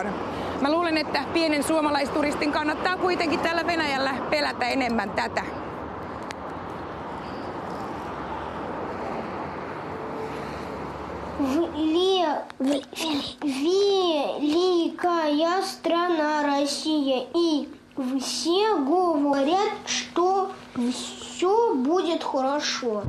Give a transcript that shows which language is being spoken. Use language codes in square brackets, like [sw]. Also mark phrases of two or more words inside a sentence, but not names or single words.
[fi] Mä luulen, että pienen suomalaisturistin kannattaa kuitenkin täällä Venäjällä pelätä enemmän tätä. [ru] Великая страна Россия, и все говорят, что все будет хорошо.